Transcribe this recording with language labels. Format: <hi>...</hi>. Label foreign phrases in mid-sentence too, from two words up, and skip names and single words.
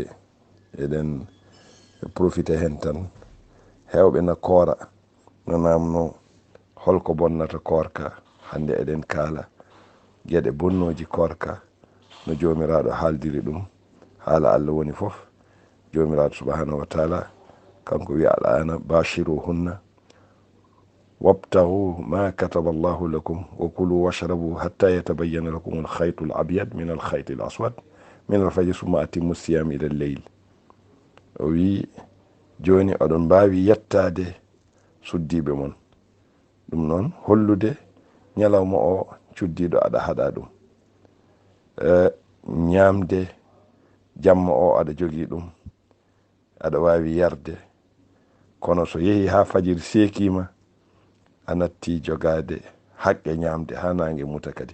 <ff>eɗen profité hen tan hewɓe na koora no namno holko bonnata korka. hande eɗen kaala gueɗe bonnoji korka no jomiraɗo haaldiri ɗum. haala Allah woni fof.</ff> <ar>jomiraɗo سبحانه وتعالى</ar> <ff>kanko wi</ff> <ar>الآن باشروهن وابتغوا ما كتب الله لكم و كلوا واشربوا حتى يتبين لكم الخيط الأبيض من الخيط الأسود من الفجر ثم أتموا الصيام إلى الليل.</ar> <ff>o wi joni oɗon mbawi yettade suddiɓe mon. ɗum noon hollude ñalawma o cuddiɗo aɗa haɗa ɗum. ñamde jamma o aɗa jogui ɗum, aɗa wawi yarde, kono so yeehi ha fajiri seekima a natti jogade haqqe ñamde ha nangue muta kadi.</ff>